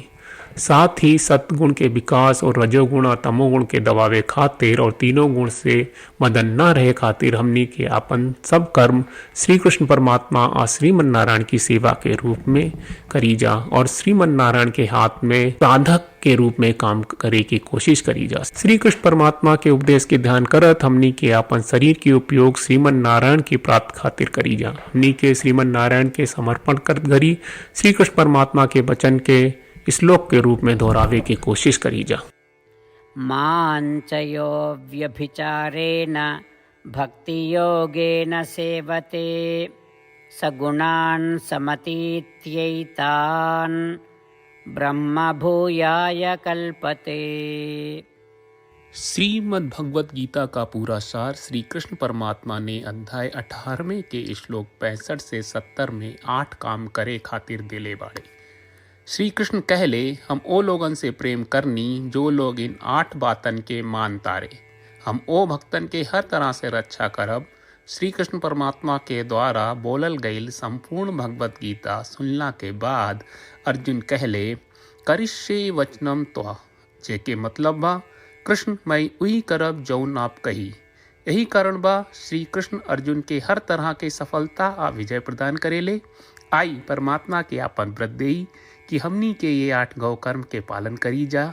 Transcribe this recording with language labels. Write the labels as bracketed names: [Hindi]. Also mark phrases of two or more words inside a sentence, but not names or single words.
[Bhojpuri] साथ ही सत्गुण के विकास और रजोगुण और तमोगुण के दबावे खातिर और तीनों गुण से मदन न रहे खातिर हमनी के अपन सब कर्म श्री कृष्ण परमात्मा और श्रीमन नारायण की सेवा के रूप में करी जा और श्रीमन नारायण के हाथ में साधक के रूप में काम करे की कोशिश करी जा। श्री कृष्ण परमात्मा के उपदेश के ध्यान करत हमनी के अपन शरीर के उपयोग श्रीमन नारायण की प्राप्त खातिर करी जा। हमनी के श्रीमन नारायण के समर्पण कर घरी श्री कृष्ण परमात्मा के वचन के श्लोक के रूप में दोहरावे की कोशिश करी जा। [Sanskrit] मांचयो व्यभिचारेण भक्ति योगेन सेवते सगुणान् समतीत्यैतान् ब्रह्मभूयाय कल्पते। [Bhojpuri] श्रीमद् भगवत गीता का पूरा सार श्री कृष्ण परमात्मा ने अध्याय 18वें के श्लोक 65 से 70 में 8 काम करे खातिर दिले बाड़े। श्री कृष्ण कहले हम ओ लोगन से प्रेम करनी जो लोग इन 8 बातन के मान तारे। हम ओ भक्तन के हर तरह से रक्षा करब। श्री कृष्ण परमात्मा के द्वारा बोलल गईल संपूर्ण भगवत गीता सुनला के बाद अर्जुन कहले [Sanskrit] करिष्ये वचनम त्वा, [Bhojpuri] जेके मतलब बा कृष्ण मैं वही करब जौन आप कही। यही कारण बा श्री कृष्ण अर्जुन के हर तरह के सफलता आ विजय प्रदान करेले। आई परमात्मा के आपन व्रत देई कि हमनी के ये 8 गौ कर्म के पालन करी जा।